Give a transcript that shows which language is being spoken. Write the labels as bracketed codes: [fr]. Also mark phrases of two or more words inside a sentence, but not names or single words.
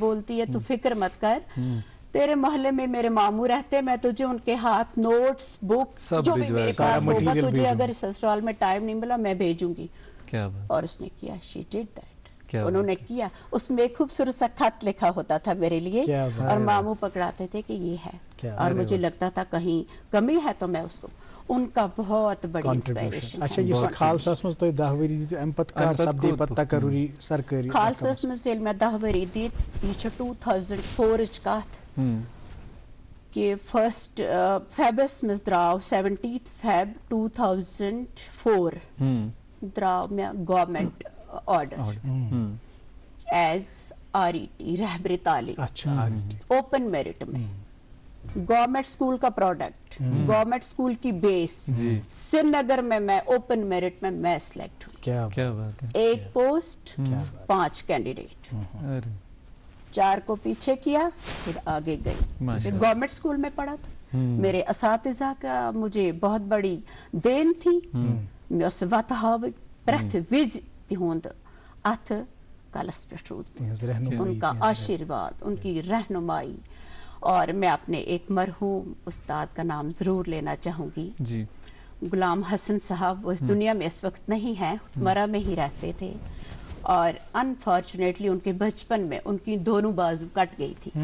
[ur] بولتی ہے تو فکر مت کر, تیرے محلے میں میرے ماموں رہتے, میں تجھے ان کے ہاتھ نوٹس, بکس, جو بھی میرے پاس ہوگا, تجھے اگر سسرال میں ٹائم نہیں ملا میں بھیجوں گی. اور اس نے کیا, [en] She did that. [ur] انہوں نے کیا. اس میں ایک خوبصورت سا خط لکھا ہوتا تھا میرے لیے, اور ماموں پکڑاتے تھے کہ یہ ہے, اور مجھے لگتا تھا کہیں کمی ہے تو میں اس کو. ان کا بہت بڑی انسپائریشن. [ks] اچھا یہ خالصس مز تو 10 ؤری دت ام پت کر سپدی پت تقرری سرکاری خالصس مز یل میں 10 ؤری دت. یہ 2004 چ کت کہ 1 فیبس مز دراو 17 فیب 2004 دراو میں [en] government order as [ks] RET رہبر تعلیم. [en] open merit [ur] میں [en] government school [ur] کا پروڈکٹ, [en] government school [ur] کی بیس. سری نگر میں [en] open merit [ur] میں سلیکٹ ہوں. کیا بات ہے. 1 پوسٹ 5 کینڈیڈیٹ, 4 کو پیچھے کیا, پھر آگے گئی. [en] government school [ur] میں پڑھا تھا. میرے اساتذہ کا مجھے بہت بڑی دین تھی. [ks] میں اس وقت پرت وز تہند ات کلس پہ روت. [ur] ان کا آشیرواد, ان کی رہنمائی. اور میں اپنے ایک مرحوم استاد کا نام ضرور لینا چاہوں گی. غلام حسن صاحب. وہ اس دنیا میں اس وقت نہیں ہیں, مرا میں ہی رہتے تھے, اور انفارچونیٹلی ان کے بچپن میں ان کی دونوں بازو کٹ گئی تھی.